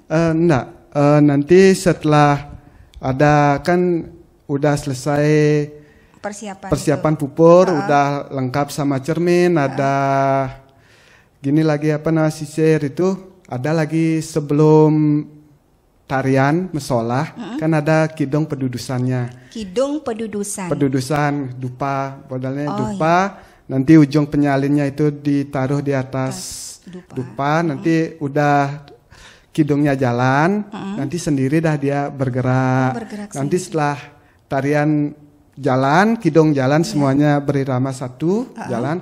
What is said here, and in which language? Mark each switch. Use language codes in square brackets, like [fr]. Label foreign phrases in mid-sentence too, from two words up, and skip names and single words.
[id] Enggak, nanti setelah ada kan udah selesai persiapan pupur, udah lengkap sama cermin, ada gini lagi sisir itu, ada lagi sebelum tarian mesolah kan ada kidung pedudusannya. Kidung pedudusan. Pedudusan dupa, modalnya dupa. Nanti ujung penyalinnya itu ditaruh di atas dupa. Nanti udah kidungnya jalan, nanti sendiri dah dia bergerak. Nanti setelah tarian jalan, kidung jalan, semuanya berirama satu, jalan.